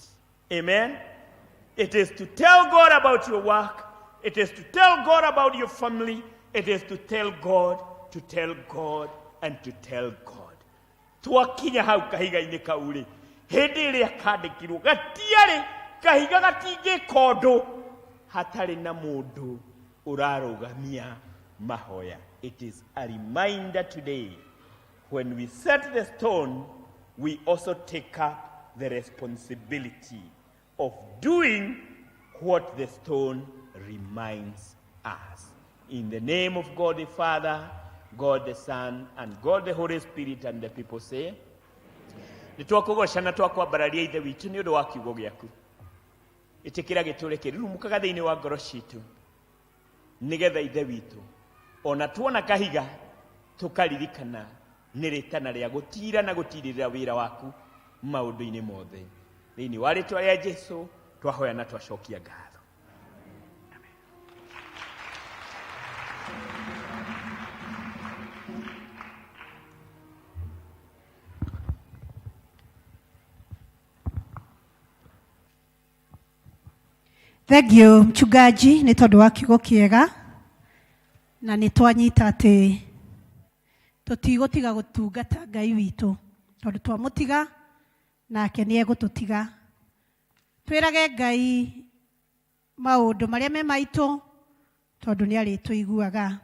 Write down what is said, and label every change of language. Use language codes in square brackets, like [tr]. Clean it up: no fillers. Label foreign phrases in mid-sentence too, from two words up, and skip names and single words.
[en] Amen? It is to tell God about your work. It is to tell God about your family. It is to tell God, and to tell God. [ki] Twakinya hau kahiga-ini kauri. Hindi iria kandikirwo gatiari kahiga gatingi kondu hatari na mundu urarugamia mahoya. [en] It is a reminder today, when we set the stone, we also take up the responsibility of doing what the stone reminds us. In the name of God the Father, God the Son, and God the Holy Spirit, and the people say, [ki] nitwakugoca na twakwambararia ithe witu ni undu wa kiugo giaku. Itikira giture kirumukaga thiini wa ngoro citu nigetha ithe witu ona tuona kahiga tukaririkana ni ritana ria gutira na gutirira wira waku maundu-ini mothe. Thiini wa ritwa ria Jesu twahoya na twacokia ngatho. [en] Thank you [ki] mchungaji ni tondu wa kiugo kiega na ni twanyita ati tutigutiga gutungata Ngai witu tondu twamutiga nake ni egututiga. Twirage Ngai maundu maria me maitu tondu ni ari tuiguaga.